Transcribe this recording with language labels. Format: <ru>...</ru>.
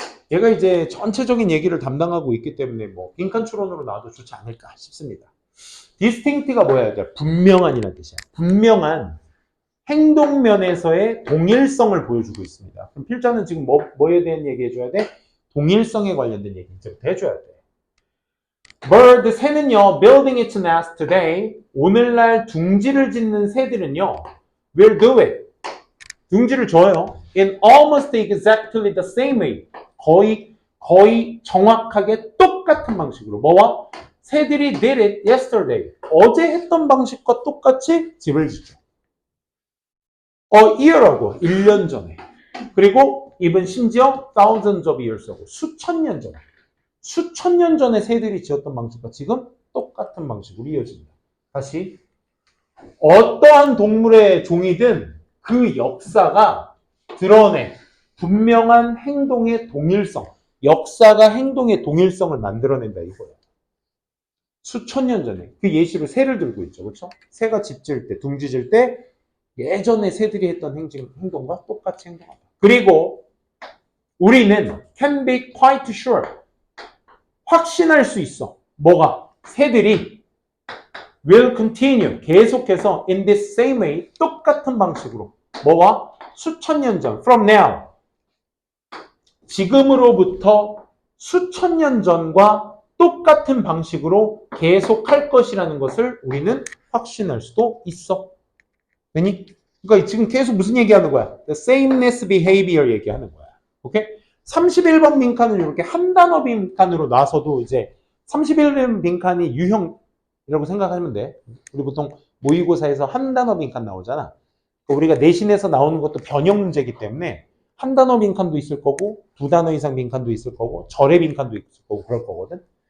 <ko>얘가 이제 전체적인 얘기를 담당하고 있기 때문에 뭐 빈칸 추론으로 나와도 좋지 않을까 싶습니다. distinct가 뭐야? 분명한이라는 뜻이야. 분명한 행동면에서의 동일성을 보여주고 있습니다. 그럼 필자는 지금 뭐에 대한 얘기 해줘야 돼? 동일성에 관련된 얘기 이제부터 해줘야 돼.</ko> <en>bird,</en> <ko>새는요,</ko> <en>building its nest today.</en> <ko>오늘날 둥지를 짓는 새들은요,</ko> <en>will do it.</en> <ko>둥지를 줘요.</ko> <en>In almost exactly the same way.</en> <ko>거의 정확하게 똑같은 방식으로. 뭐와? 새들이</ko> <en>did it yesterday.</en> <ko>어제 했던 방식과 똑같이 집을 짓죠. year라고 1년 전에. 그리고 even 심지어</ko> <en>thousands of years</en> <ko>하고 수천 년 전에. 수천 년 전에 새들이 지었던 방식과 지금 똑같은 방식으로 이어집니다. 다시 어떠한 동물의 종이든 그 역사가 드러내 분명한 행동의 동일성. 역사가 행동의 동일성을 만들어낸다 이거예요. 수천 년 전에 그 예시로 새를 들고 있죠. 그렇죠? 새가 집 지을 때, 둥지 지을 때 예전에 새들이 했던 행동과 똑같이 행동한다. 그리고 우리는</ko> <en>can be quite sure.</en> <ko>확신할 수 있어. 뭐가? 새들이</ko> <en>will continue.</en> <ko>계속해서</ko> <en>in this same way.</en> <ko>똑같은 방식으로. 뭐와? 수천 년 전.</ko> <en>from now.</en> <ko>지금으로부터 수천 년 전과 똑같은 방식으로 계속할 것이라는 것을 우리는 확신할 수도 있어. 왜니? 그러니까 지금 계속 무슨 얘기하는 거야?</ko> <en>The sameness behavior</en> <ko>얘기하는 거야. 오케이? 31번 빈칸은 이렇게 한 단어 빈칸으로 나서도 이제 31번 빈칸이 유형이라고 생각하면 돼. 우리 보통 모의고사에서 한 단어 빈칸 나오잖아. 우리가 내신에서 나오는 것도 변형 문제이기 때문에 한 단어 빈칸도 있을 거고 두 단어 이상 빈칸도 있을 거고 절의 빈칸도 있을 거고 그럴 거거든.</ko>